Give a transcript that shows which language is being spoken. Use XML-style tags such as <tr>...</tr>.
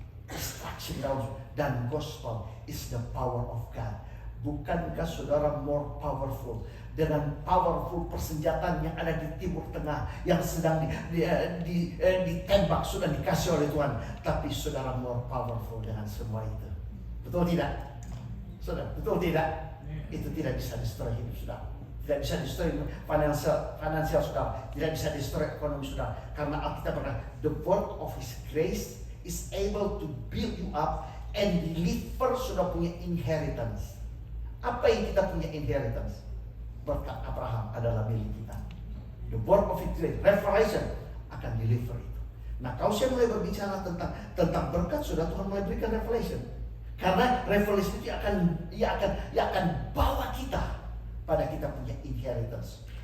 <en>Destruction</en> <id>dan</id> <en>gospel is the power of God.</en> <id>Bukankah saudara</id> <en>more powerful</en> <id>dengan powerful persenjataan yang ada di Timur Tengah yang sedang ditembak, sudah dikasih oleh Tuhan, tapi saudara more powerful dengan semua itu. Betul tidak? Saudara, betul tidak? Itu tidak bisa destroy hidup saudara. Tidak bisa destroy financial saudara. Tidak bisa destroy ekonomi saudara. Karena Alkitab berkata,</id> <en>the word of His grace is able to build you up and deliver</en> <id>saudara punya</id> <en>inheritance.</en> <id>Apa yang kita punya inheritance? Berkat Abraham adalah milik kita.</id> <en>The word of His grace, revelation akan deliver itu.</en> <id>Nah, kalau saya mulai berbicara tentang berkat, saudara, Tuhan mulai berikan revelation. Karena revelation itu akan bawa kita pada kita punya inheritance.</id>